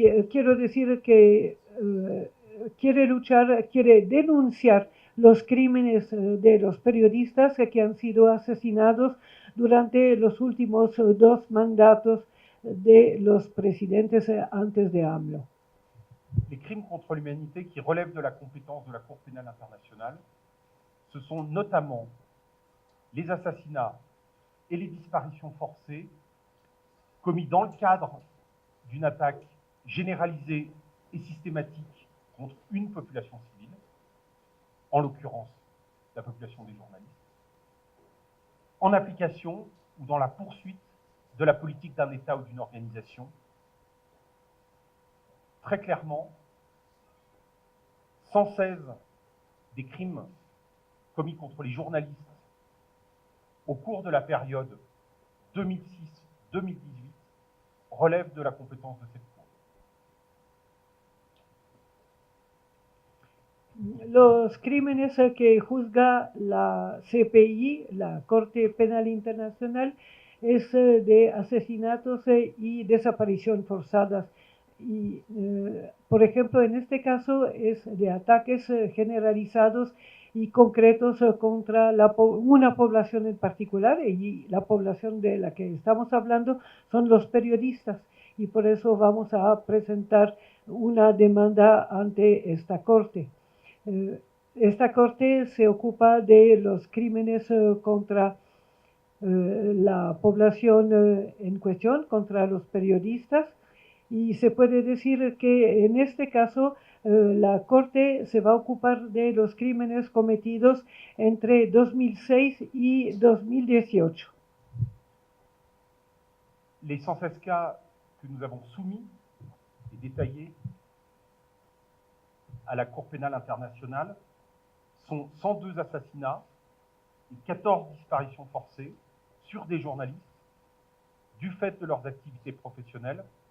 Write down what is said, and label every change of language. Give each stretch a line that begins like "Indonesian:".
Spanish: Quiero decir que quiere denunciar los crímenes de los periodistas que han sido asesinados durante los últimos 2 mandatos de los presidentes antes de AMLO.
French: Les crimes contre l'humanité qui relèvent de la compétence de la Cour pénale internationale, ce sont notamment les assassinats et les disparitions forcées commis dans le cadre d'une attaque généralisée et systématique contre une population civile, en l'occurrence la population des journalistes, en application ou dans la poursuite de la politique d'un État ou d'une organisation. Très clairement, 116 des crimes commis contre les journalistes au cours de la période 2006-2018 relèvent de la compétence de cette Cour.
Spanish: Los crímenes que juzga la CPI, la Corte Penal Internacional, es de asesinatos y desaparición forzadas. Y, por ejemplo, en este caso es de ataques generalizados y concretos contra una población en particular, y la población de la que estamos hablando son los periodistas, y por eso vamos a presentar una demanda ante esta corte. Esta corte se ocupa de los crímenes contra la población en cuestión, contra los periodistas, y se puede decir que en este caso la Corte se va a ocupar de los crímenes cometidos entre 2006 y 2018.
French: Les 116 cas que nous avons soumis et détaillés à la Cour pénale internationale sont 102 assassinats et 14 disparitions forcées sur des journalistes du fait de leurs activités professionnelles